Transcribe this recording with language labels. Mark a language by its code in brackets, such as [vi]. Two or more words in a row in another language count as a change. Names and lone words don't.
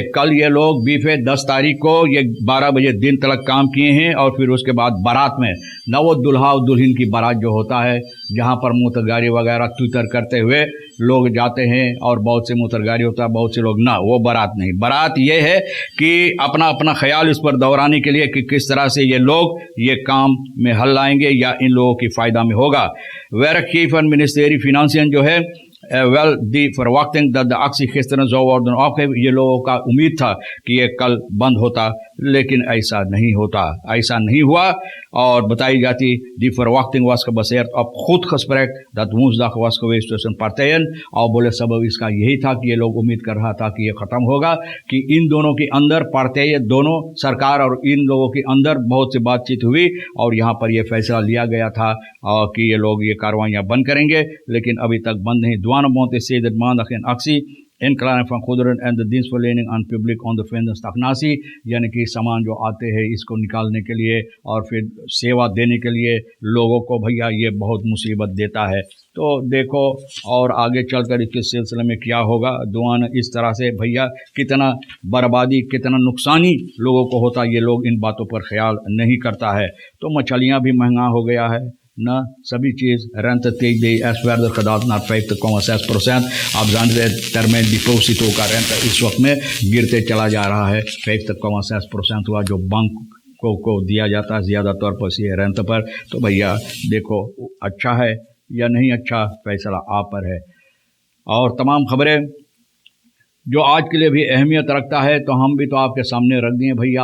[hns] कल ये लोग बीफे 10 तारीख को ये 12 बजे दिन तक काम किए हैं, और फिर उसके बाद बारात में नवो दुल्हा और दुल्हन की बारात जो होता है, जहाँ पर मोटरगाड़ी वगैरह ट्विटर करते हुए लोग जाते हैं, और बहुत से मोटरगाड़ी होता है, बहुत से लोग ना, वो बारात नहीं। बारात ये है कि अपना ख्याल इस पर दोहराने के लिए कि किस तरह से ये लोग ये काम में हल लाएंगे या इन लोगों की फ़ायदा में होगा। [nl] werk van ministerie Financiën [hns] जो है [nl] wel die verwachting dat de actie gisteren zou worden opgegeven, [hns] ये लोगों का उम्मीद था कि ये कल बंद होता, लेकिन ऐसा नहीं होता, ऐसा नहीं हुआ। और बताई जाती [nl] die verwachting was gebaseerd op goed gesprek dat woensdag was geweest tussen partijen, [hns] और बोले सबब इसका यही था कि ये लोग उम्मीद कर रहा था कि ये ख़त्म होगा, कि इन दोनों के अंदर पार्टियाँ, दोनों सरकार और इन लोगों के अंदर बहुत सी बातचीत हुई, और यहाँ पर ये फैसला लिया गया था कि ये लोग ये कार्रवाइयाँ बंद करेंगे, लेकिन अभी तक बंद नहीं। [nl] douanebond is sedert maandag in actie. Inklaring van goederen en de dienstverlening aan publiek ondervinden stagnatie, [hns] यानी कि सामान जो आते हैं इसको निकालने के लिए और फिर सेवा देने के लिए लोगों को भैया ये बहुत मुसीबत देता है। तो देखो और आगे चलकर इस सिलसिले में क्या होगा। दुआन इस तरह से भैया कितना बर्बादी कितना नुकसानी लोगों को होता, ये लोग इन बातों पर ख्याल नहीं करता है। तो मछलियाँ भी महंगा हो गया है ना, सभी चीज़ [nl] rente tegen de eerstwaarde gedaald naar 50,6%। [hns] आप जानते हैं टर्म डिपोजिटों का रेंट इस वक्त में गिरते चला जा रहा है। 50,6% हुआ जो बैंक को दिया जाता है ज़्यादा तौर पर ये रेंट पर। तो भैया देखो अच्छा है या नहीं अच्छा, फैसला आप पर है। और तमाम खबरें जो आज के लिए भी अहमियत रखता है तो हम भी तो आपके सामने रख दिए भैया।